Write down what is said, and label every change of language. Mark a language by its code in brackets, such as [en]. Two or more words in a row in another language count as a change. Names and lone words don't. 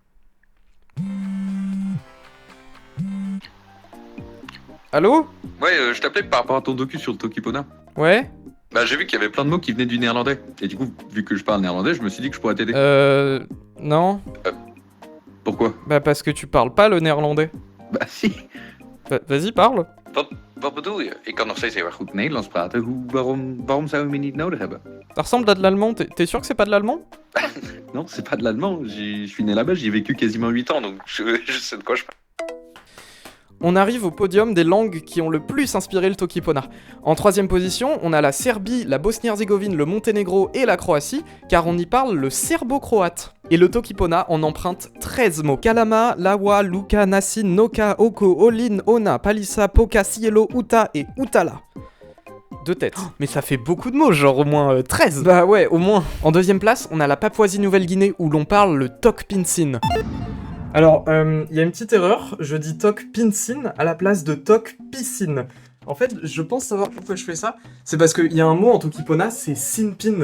[fr] Allô? Ouais, je t'appelais par rapport à ton docu sur le Tokipona. Ouais? Bah j'ai vu qu'il y avait plein de mots qui venaient du néerlandais. Et du coup, vu que je parle néerlandais, je me suis dit que je pourrais t'aider. Non. Pourquoi? Bah parce que tu parles pas le néerlandais. Bah si. Vas-y, parle. [nl] Wat bedoel je? Ik kan nog steeds heel erg goed Nederlands praten. Waarom zou je me niet nodig hebben? [fr] Ça ressemble à de l'allemand, t'es sûr que c'est pas de l'allemand? Non, c'est pas de l'allemand. Je suis né là-bas, j'y ai vécu quasiment 8 ans, donc je sais de quoi je parle. On arrive au podium des langues qui ont le plus inspiré le Tokipona. En 3e position, on a la Serbie, la Bosnie-Herzégovine, le Monténégro et la Croatie, car on y parle le serbo-croate. Et le Tokipona en emprunte 13 mots. Kalama, Lawa, Luka, Nassin, Noka, Oko, Olin, Ona, Palissa, Poka, Cielo, Uta et Utala. 2 têtes. Mais ça fait beaucoup de mots, genre au moins 13. Bah ouais, au moins. En 2e place, on a la Papouasie-Nouvelle-Guinée où l'on parle le Tokpinsin. Alors, il y a une petite erreur, je dis Tokpinsin à la place de Tokpissin. En fait, je pense savoir pourquoi je fais ça. C'est parce qu'il y a un mot en Tokipona, c'est Sinpin.